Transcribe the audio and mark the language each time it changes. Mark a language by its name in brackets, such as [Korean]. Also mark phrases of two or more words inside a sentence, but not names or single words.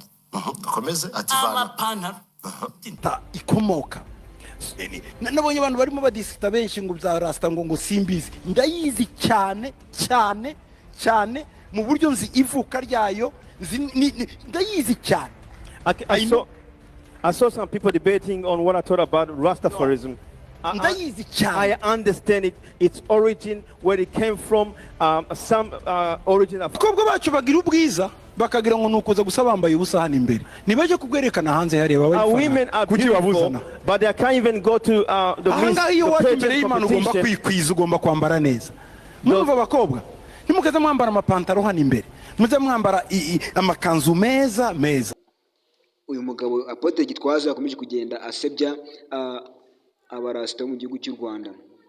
[Kinyarwanda] Komeze ati vana amapantaro ikomoka. Nabonye abantu barimo badisita benshi ngo bya rasta ngo simbizi, ndayizi cyane cyane cyane mu buryo nzi ivuka ryayo, ndayizi cyane. [English] I saw some people debating on what I thought about Rastafarism. [Kinyarwanda] ndayizi [English] I [Kinyarwanda] cyane [English] understand its origin, where it came from, some origin of. [Kinyarwanda] abakobwa bacu bagira ubwiza bakagira ngo ni ukuza gusa bambaye ubusa hano imbere ntibajye kubwerekana hanze hariya [English] Women are [Kinyarwanda] kuki [English] beautiful, [Kinyarwanda] babuzana [English] but they can't even go to the [Kinyarwanda] ahangaha iyo waje imbere [English] pageant [Kinyarwanda] y'Imana ugomba [English] competition. [Kinyarwanda] kwikwiza ugomba kwambara neza mwumva abakobwa ntimukaze mwambara amapantaro hano imbere muze mwambara amakanzu meza meza. uyu mugabo Apotre Gitwaza yakomeje kugenda asebya abarasita bo mu gihugu cy'u Rwanda.